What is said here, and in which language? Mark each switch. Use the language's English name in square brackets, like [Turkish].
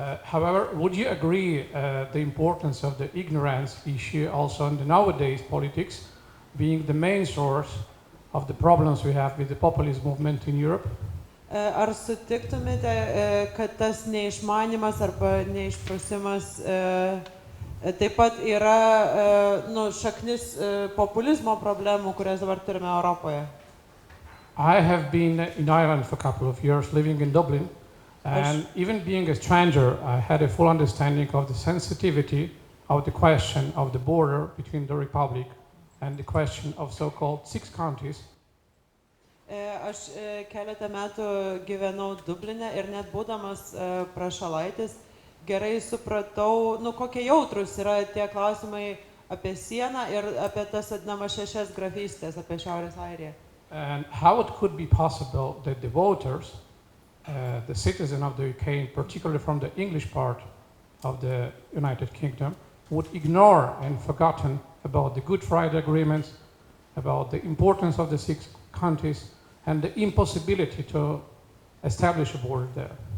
[English] However, would you agree the importance of the ignorance issue also in the nowadays politics being the main source of the problems we have with the populist movement in Europe? [Lithuanian] Ar sutiktumėte, kad tas neišmanimas arba neišprusimas taip pat yra šaknis populizmo problemų, kurias dabar turime Europoje? [English] I have been in Ireland for a couple of years, living in Dublin. And even being a stranger, I had a full understanding of the sensitivity of the question of the border between the Republic and the question of so-called six counties. [Lithuanian] Aš keletą metų gyvenau Dubline ir net būdamas prašalaitis gerai supratau, kokie jautrus yra tie klausimai apie sieną ir apie tas vadinamas 6 grafystės, apie Šiaurės Airiją. [English] And how it could be possible that the voters, the citizens of the UK, particularly from the English part of the United Kingdom, would ignore and forgotten about the Good Friday agreements, about the importance of the six countries, and the impossibility to establish a border there.